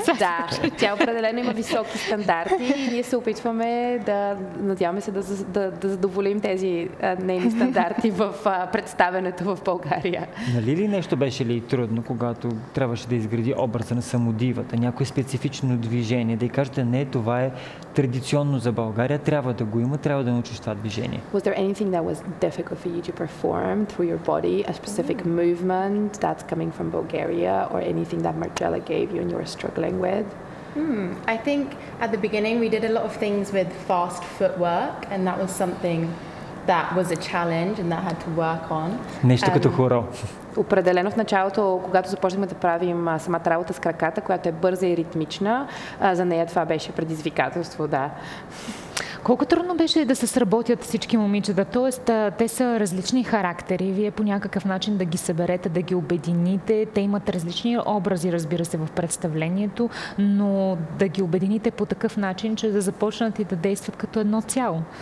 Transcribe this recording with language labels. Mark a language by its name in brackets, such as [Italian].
[Bulgarian] Да, тя определено има високи стандарти и ние се опитваме да, надяваме се да задоволим тези нейни стандарти в представенето в България. Нали ли нещо беше ли трудно, когато трябваше да изгради образа на самодивата, някое специфично движение, да кажете, не, това е традиционно за България, трябва да го има, трябва да научиш това движение. [English] Was there anything that was difficult for you to perform through your body, a specific movement that's coming from Bulgaria, or anything that Marcella gave you and you were struggling with? I think at the beginning we did a lot of things with fast footwork, and that was something that was a challenge and that had to work on. [Bulgarian] Нещо като хоро. Определено в началото, когато започнахме да правим самата работа с краката, която е бърза и ритмична, за нея това беше предизвикателство, да. Колко трудно беше да се сработят всички момичета, т.е. те са различни характери, вие по някакъв начин да ги съберете, да ги обедините, те имат различни образи, разбира се, в представлението, но да ги обедините по такъв начин, че да започнат и да действат като едно цяло.